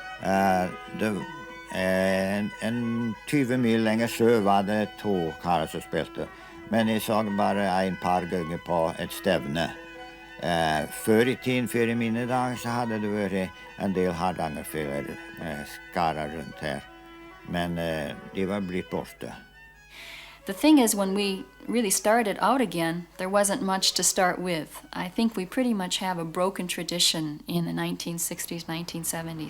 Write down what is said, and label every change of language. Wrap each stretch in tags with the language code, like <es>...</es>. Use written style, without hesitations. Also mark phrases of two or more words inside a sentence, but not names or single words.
<no>En 20 mil lenger sør var det 2 karer som spilte. Men jeg så bare en par ganger på et stevne. Før i tiden, før i mine dager, så hadde det vært en del hardangerfiddler skarer rundt her. Men de var blitt borte.</no> <en>The thing is, when we really started out again, there wasn't much to start with. I think we pretty much have a broken tradition in the 1960s, 1970s.</en>